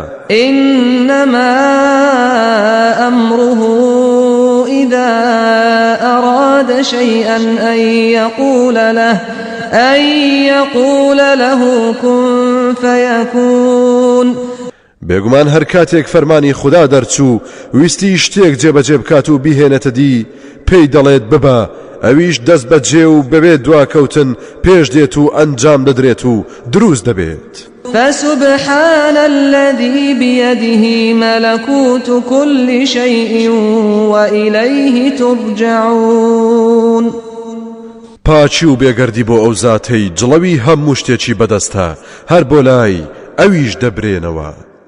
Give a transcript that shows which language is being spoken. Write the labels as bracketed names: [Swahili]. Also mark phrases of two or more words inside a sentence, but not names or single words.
[Arabic] إنما أمره إذا أراد شيئا أن يقول له كن فيكون [Central Kurdish] بێگومان هەر کاتێک فەرمانی خوددا دەرچوو ویستی شتێک جێبەجێ بکات و بیهێنێتە دی پێی دەڵێت ببە ئەویش دەست بەجێ و بەبێت دواکەوتن پێش دێت و ئەنجام دەدرێت و دروست دەبێت [Arabic] فسبحان الذي بيده ملكوت كل شيء وإليه ترجعون [Central Kurdish] پاچی و بێگەردی بۆ ئەو زاتەی جڵەوی هەموو شتێکی بەدەستە هەر بۆ لای ئەویش دەبرێنەوە